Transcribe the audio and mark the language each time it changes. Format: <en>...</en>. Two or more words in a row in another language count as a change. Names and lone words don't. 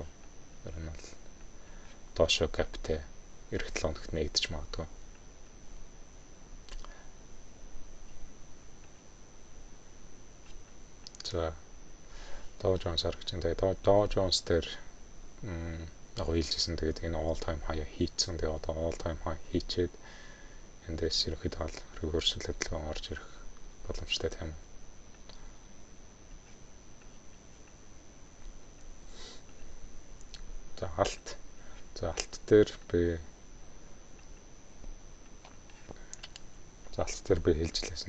<mn>Ер нь бол доошоо gapтэй эх 7 хоногт нэгдэж магадгүй. За Dow Jones харагдаж байна. Тэгээд Dow Jones дээр яг хэлжсэн. Тэгээд энэ</mn> <en>all time high</en> <mn>хийцэн. Тэгээд одоо</mn> <en>all time high</en> <mn>хийчээд эндээс ерөөхдөө бол reversal хөдөлгөөн орж ирэх боломжтой тийм. За алт дээр би хэлжлээсэн.</mn>